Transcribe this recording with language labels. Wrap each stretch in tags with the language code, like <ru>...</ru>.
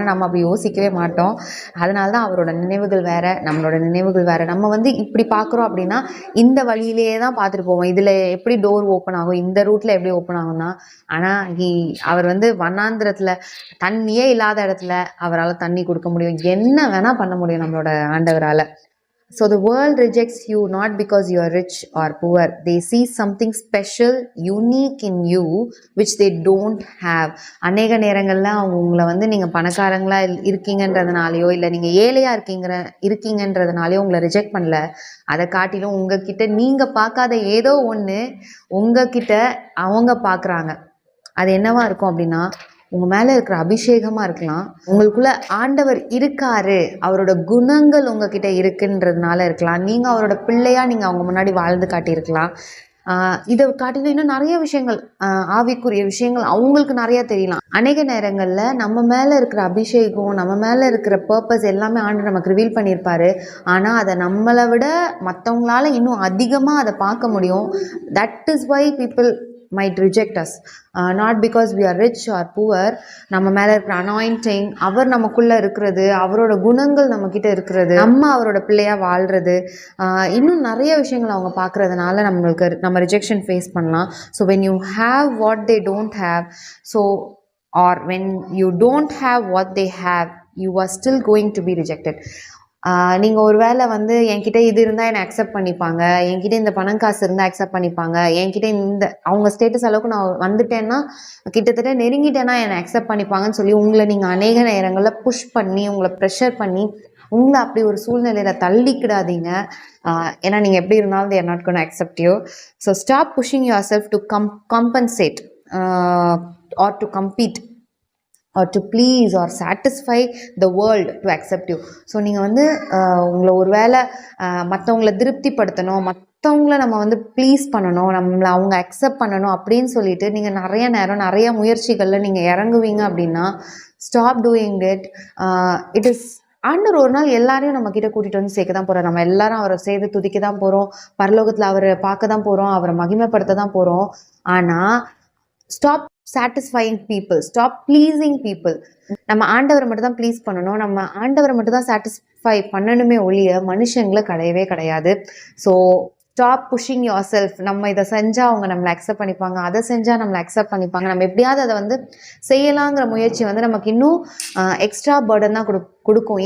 <ta>ஏன்னா நம்ம அப்படி யோசிக்கவே மாட்டோம். அதனால தான் அவரோட நினைவுகள் வேறு, நம்மளோட நினைவுகள் வேறு. நம்ம வந்து இப்படி பார்க்குறோம் அப்படின்னா இந்த வழியிலேயே தான் பார்த்துட்டு போவோம். இதில் எப்படி டோர் ஓப்பன் ஆகும், இந்த ரூட்டில் எப்படி ஓப்பன் ஆகும்னா, ஆனால் அவர் வந்து வண்ணாந்திரத்தில் தண்ணியே இல்லாத இடத்துல அவரால் தண்ணி கொடுக்க முடியும். என்ன வேணால் பண்ண முடியும் நம்மளோட ஆண்டவரால்.</ta> <en>So the world rejects you not because you are rich or poor. They see something special, unique in you which they don't have.</en> <ta>அநேக நேரங்களில் அவங்க உங்களை வந்து நீங்கள் பணக்காரங்களாக இருக்கீங்கன்றதுனாலையோ இல்லை நீங்கள் ஏழையாக இருக்கீங்கன்றதுனாலையோ உங்களை ரிஜெக்ட் பண்ணல. அதை காட்டிலும் உங்ககிட்ட நீங்கள் பார்க்காத ஏதோ ஒன்று உங்ககிட்ட அவங்க பார்க்குறாங்க. அது என்னவா இருக்கும் அப்படின்னா, உங்கள் மேலே இருக்கிற அபிஷேகமாக இருக்கலாம், உங்களுக்குள்ள ஆண்டவர் இருக்காரு, அவரோட குணங்கள் உங்ககிட்ட இருக்குன்றதுனால இருக்கலாம், நீங்கள் அவரோட பிள்ளையாக நீங்கள் அவங்க முன்னாடி வாழ்ந்து காட்டியிருக்கலாம். இதை காட்டிலும் இன்னும் நிறைய விஷயங்கள், ஆவிக்குரிய விஷயங்கள் அவங்களுக்கு நிறையா தெரியலாம். அநேக நேரங்களில் நம்ம மேலே இருக்கிற அபிஷேகம், நம்ம மேலே இருக்கிற பர்பஸ் எல்லாமே ஆண்டு நமக்கு ரிவீல் பண்ணியிருப்பாரு. ஆனால் அதை நம்மளை விட மற்றவங்களால இன்னும் அதிகமாக அதை பார்க்க முடியும்.</ta> <en>That is why people might reject us, not because we are rich or poor.</en> <ta>நம்ம மேலே இருக்கிற அனாயிண்டிங், அவர் நமக்குள்ளே இருக்கிறது, அவரோட குணங்கள் நம்மக்கிட்ட இருக்கிறது, நம்ம அவரோட பிள்ளையாக வாழ்கிறது, இன்னும் நிறைய விஷயங்கள் அவங்க பார்க்குறதுனால நம்ம ரிஜெக்ஷன் ஃபேஸ் பண்ணலாம்.</ta> <en>So when you have what they don't have, so or when you don't have what they have, you are still going to be rejected.</en> <ta>நீங்கள் ஒரு வேளை வந்து என்கிட்ட இது இருந்தால் என்னை அக்செப்ட் பண்ணிப்பாங்க, என்கிட்ட இந்த பணம் காசு இருந்தால் அக்செப்ட் பண்ணிப்பாங்க, என்கிட்ட இந்த அவங்க ஸ்டேட்டஸ் அளவுக்கு நான் வந்துட்டேன்னா, கிட்டத்தட்ட நெருங்கிட்டேன்னா என்னை அக்செப்ட் பண்ணிப்பாங்கன்னு சொல்லி உங்களை நீங்கள் அநேக நேரங்களில் புஷ் பண்ணி, உங்களை ப்ரெஷர் பண்ணி, உங்களை அப்படி ஒரு சூழ்நிலையில் தள்ளிக்கிடாதீங்க. ஏன்னா நீங்கள் எப்படி இருந்தாலும்</ta> <en>they are not going to accept you. So stop pushing yourself to compensate or to compete or to please or satisfy the world to accept you.</en> <ta>So நீங்கள் வந்து உங்களை ஒரு வேளை மற்றவங்களை திருப்திப்படுத்தணும், மற்றவங்கள நம்ம வந்து ப்ளீஸ் பண்ணணும், நம்மளை அவங்க அக்செப்ட் பண்ணணும் அப்படின்னு சொல்லிட்டு நீங்கள் நிறைய நேரம் நிறைய முயற்சிகளில் நீங்கள் இறங்குவீங்க அப்படின்னா,</ta> <en>Stop doing it. It is</en> <ta>ஆண்டவர் ஒரு நாள் எல்லாரையும் நம்ம கிட்ட கூட்டிகிட்டு வந்து சேர்க்க தான் போகிறோம். நம்ம எல்லாரும் அவரை சேர்த்து துதிக்க தான் போகிறோம், பரலோகத்தில் அவரை பார்க்க தான் போகிறோம், அவரை மகிமைப்படுத்த தான் போகிறோம். ஆனால்</ta> <en>Stop satisfying people, stop pleasing people.</en> <ta>நம்ம ஆண்டவரை மட்டும் தான் ப்ளீஸ் பண்ணணும், நம்ம ஆண்டவரை மட்டும் தான் சாட்டிஸ்ஃபை பண்ணணுமே ஒழிய மனுஷங்களை கிடையவே கிடையாது.</ta> <en>So stop pushing yourself.</en> <ta>நம்ம இதை செஞ்சால் அவங்க நம்மளை அக்செப்ட் பண்ணிப்பாங்க, அதை செஞ்சால் நம்மளை அக்செப்ட் பண்ணிப்பாங்க, நம்ம எப்படியாவது அதை வந்து செய்யலாங்கிற முயற்சி வந்து நமக்கு இன்னும் எக்ஸ்ட்ரா பர்டன் தான் கொடுக்கும்.</ta>